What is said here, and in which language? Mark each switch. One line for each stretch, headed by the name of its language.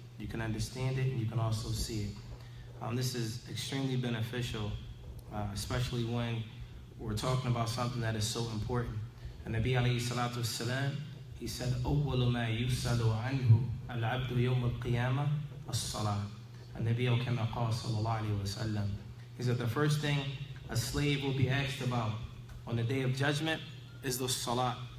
English: You can understand it and you can also see it. This is extremely beneficial, especially when we're talking about something that is so important. And Nabi alayhi salatu wasalam, he said,
Arabic: أول ما يسأل عنه العبد يوم القيامة الصلاة. Nabi sallallahu alayhi wa sallam.
English: He said the first thing a slave will be asked about on the day of judgment is the salat.